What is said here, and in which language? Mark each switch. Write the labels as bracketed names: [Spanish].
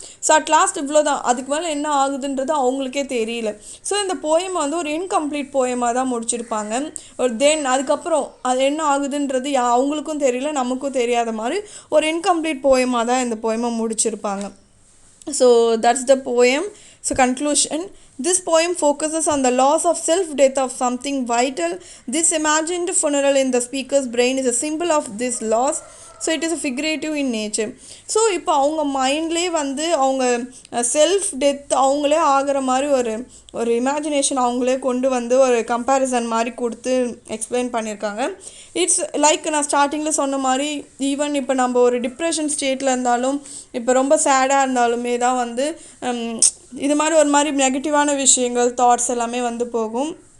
[Tamil] So at last இவ்வளோ தான், அதுக்கு மேலே என்ன ஆகுதுன்றது அவங்களுக்கே தெரியல. ஸோ இந்த போயம் வந்து ஒரு இன்கம்ப்ளீட் போயமாக தான் முடிச்சிருப்பாங்க. தென் அதுக்கப்புறம் அது என்ன ஆகுதுன்றது அவங்களுக்கும் தெரியல, நமக்கும் தெரியாத மாதிரி ஒரு இன்கம்ப்ளீட் போயமாக தான் இந்த போயமை முடிச்சிருப்பாங்க. [English] So that's the poem. So conclusion, this poem focuses on the loss of self-death of something vital. This imagined funeral in the speaker's brain is a symbol of this loss. So it is a figurative in nature. [Tamil] So இப்போ அவங்க மைண்ட்லேயே வந்து அவங்க self death அவங்களே ஆகிற மாதிரி ஒரு imagination அவங்களே கொண்டு வந்து ஒரு கம்பேரிசன் மாதிரி கொடுத்து எக்ஸ்பிளைன் பண்ணியிருக்காங்க. [English] it's like [Tamil] நான் ஸ்டார்டிங்கில் சொன்ன மாதிரி, ஈவன் இப்போ நம்ம ஒரு டிப்ரெஷன் ஸ்டேட்டில் இருந்தாலும், இப்போ ரொம்ப சேடாக இருந்தாலுமே தான் வந்து இது மாதிரி ஒரு மாதிரி நெகட்டிவான விஷயங்கள் தாட்ஸ் எல்லாமே வந்து போகும்.